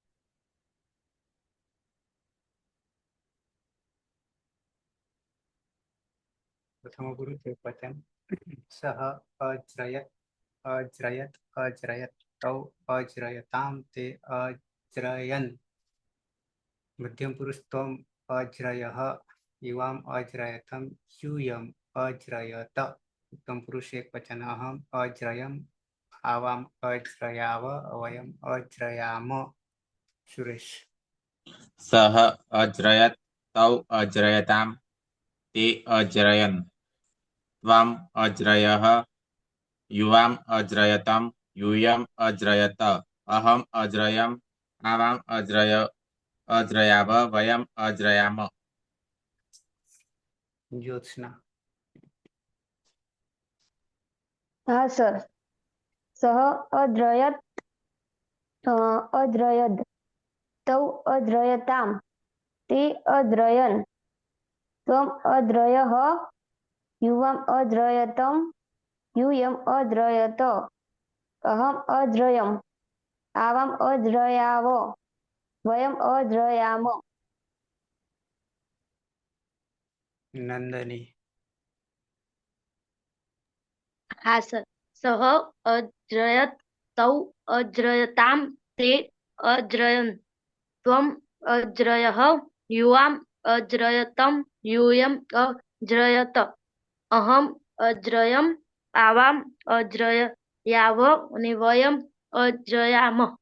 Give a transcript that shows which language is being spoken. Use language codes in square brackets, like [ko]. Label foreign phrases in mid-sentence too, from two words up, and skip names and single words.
[sa] પ્રથમ ગુરુ છે વચન સહ અજ્રયત અજ્રયત અજ્રયત તૌ અજ્રયતામ તે અજ્રયન મધ્યમ પુરુષ ત્વમ અજ્રયઃ યુવામ અજ્રયતમ यूयम अज्रयत उत्तम पुरुष एक वचन अहम अज्रयम आवाम अज्रयाव वयम अज्रयाम सुरेश सह अज्रयत तौ अज्रयताम ते अज्रयन् त्वम् अज्रयः युवाम् अज्रयतम् यूयम् अज्रयत अहम् अज्रयम् आवाम् अज्रयाव वयम् अज्रयाम ज्योत्सना [gu] હા સર [sa] સહ અદ્રયત અદ્રયદ તૌ અદ્રયતામ તે અદ્રયન ત્વમ અદ્રયઃ યુવામ અદ્રયતમ यूयम अद्रयत अहम अद्रयम आवाम अद्रयाव वयम अद्रयाम नंदनी [gu] હા સર [sa] સહ અજ્રયત તૌ અજ્રયતામ તે અજ્રયન ત્વમ અજ્રયઃ યુવામ અજ્રયતમ यूयम અજ્રયત અહમ અજ્રયમ આવામ અજ્રયાવ અને વયમ અજ્રયામ